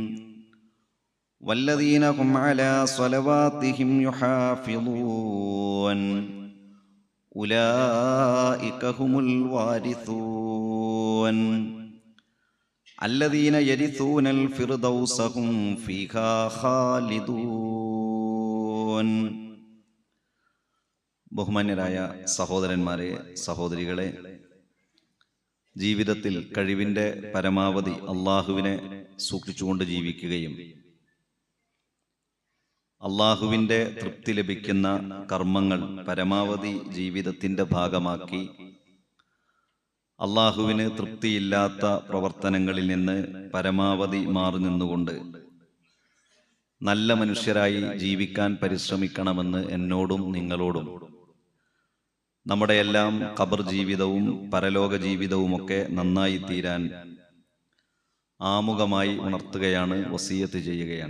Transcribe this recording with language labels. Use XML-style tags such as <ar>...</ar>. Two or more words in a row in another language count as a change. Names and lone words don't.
<ar>والذين هم على صلواتهم يحافظون أولئك هم الوارثون الذين يرثون الفردوس هم فيها خالدون.</ar> <ml>ബഹുമാന്യരായ സഹോദരന്മാരെ, സഹോദരികളെ, ജീവിതത്തിൽ കഴിവിൻ്റെ പരമാവധി അള്ളാഹുവിനെ സൂക്ഷിച്ചുകൊണ്ട് ജീവിക്കുകയും അള്ളാഹുവിൻ്റെ തൃപ്തി ലഭിക്കുന്ന കർമ്മങ്ങൾ പരമാവധി ജീവിതത്തിൻ്റെ ഭാഗമാക്കി അള്ളാഹുവിന് തൃപ്തിയില്ലാത്ത പ്രവർത്തനങ്ങളിൽ നിന്ന് പരമാവധി മാറി നിന്നുകൊണ്ട് നല്ല മനുഷ്യരായി ജീവിക്കാൻ പരിശ്രമിക്കണമെന്ന് എന്നോടും നിങ്ങളോടും നമ്മുടെ എല്ലാം ഖബർ ജീവിതവും പരലോക ജീവിതവുമൊക്കെ നന്നായി തീരാൻ ആമുഖമായി ഉണർത്തുകയാണ്, വസിയത്ത് ചെയ്യുകയാണ്.</ml>